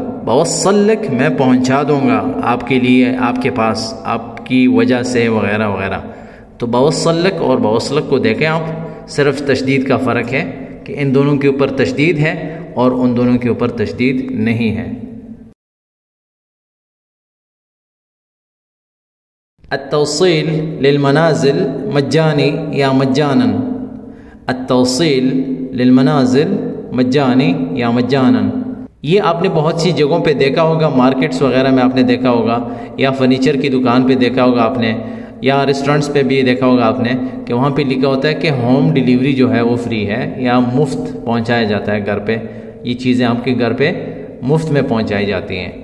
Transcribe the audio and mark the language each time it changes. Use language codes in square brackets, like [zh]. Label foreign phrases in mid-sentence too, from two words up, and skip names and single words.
[ar] بوصل لک [ur] میں پہنچا دوں گا آپ کے لیے، آپ کے پاس، آپ کی وجہ سے، وغیرہ وغیرہ. تو [ar] بوصل لک [ur] اور بوصلک کو دیکھیں آپ، صرف تشدید کا فرق ہے کہ ان دونوں کے اوپر تشدید ہے اور ان دونوں کے اوپر تشدید نہیں ہے. [ar] التوصیل للمنازل مجانی یا مجانا. التوصیل للمنازل مجانی یا مجانا. [ur] یہ آپ نے بہت سی جگہوں پہ دیکھا ہوگا، مارکیٹس وغیرہ میں آپ نے دیکھا ہوگا، یا فرنیچر کی دکان پہ دیکھا ہوگا آپ نے، یا ریسٹورنٹس پہ بھی دیکھا ہوگا آپ نے کہ وہاں پہ لکھا ہوتا ہے کہ [en] home delivery [ur] جو ہے وہ فری ہے یا مفت پہنچایا جاتا ہے گھر پہ. یہ چیزیں آپ کے گھر پہ مفت میں پہنچائی جاتی ہیں.